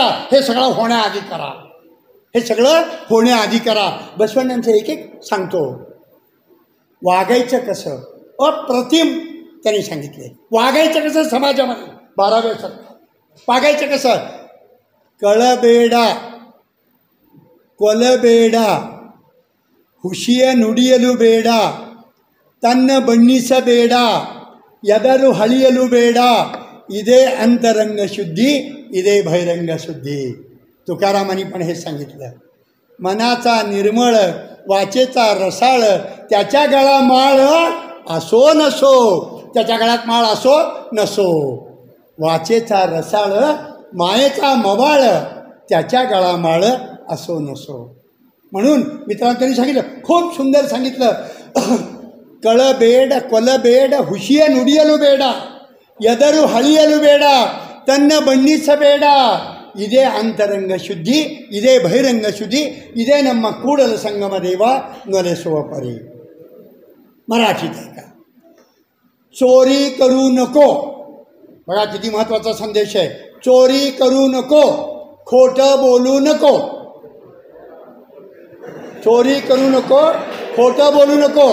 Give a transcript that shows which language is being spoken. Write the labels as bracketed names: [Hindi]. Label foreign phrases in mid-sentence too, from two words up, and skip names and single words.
[Marathi] हे सगळं होण्याआधी करा, हे सगळं होण्याआधी करा. बसवण्णांचं एक एक सांगतो. वागायचं कसं? अप्रतिम त्यांनी सांगितले. वागायचं कसं समाजामध्ये? 12व्या शतकात वागायचं कसं? [Kannada] कळबेडा ಕೊಲಬೇಡ, ಹುಷಿಯ ನುಡಿಯಲು ಬೇಡ, ತನ್ನ ಬಣ್ಣಿಸಬೇಡ, ಎದರು ಹಳಿಯಲು ಬೇಡ, ಇದೇ ಅಂತರಂಗ ಶುದ್धी, ಇದೇ ಬಹಿರಂग शुद्धी. [Marathi] तुकारामांनी पण हे सांगितलं. मनाचा निर्मळ, वाचेचा रसाळ, त्याच्या गळा माळ असो नसो, त्याच्या गळ्यात माळ असो नसो. वाचेचा रसाळ, मायेचा मवाळ, त्याच्या गळा माळ असो नसो. म्हणून मित्रांनो त्यांनी सांगितलं, खूप सुंदर सांगितलं. [Kannada] कळबेड ಕೊಲಬೇಡ, ಹುಷಿಯ ನುಡಿಯಲು ಬೇಡ, ಎದರು ಹಳಿಯಲು ಬೇಡ, ತನ್ನ ಬಣ್ಣಿಸಬೇಡ, ಇದೇ ಅಂತರಂಗ ಶುದ್ಧಿ, ಇದೇ ಬಹಿರಂಗ ಶುದ್धी, ಇದೇ ನಮ್ಮ ಕೂಡಲ ಸಂಗಮ ದೇವ ನೊಲೆಸುವ ಪರಿ. [Marathi] मराठीत आहे का? चोरी करू नको. बघा किती महत्त्वाचा संदेश आहे. चोरी करू नको, खोटं बोलू नको. चोरी करू नको, खोटं बोलू नको.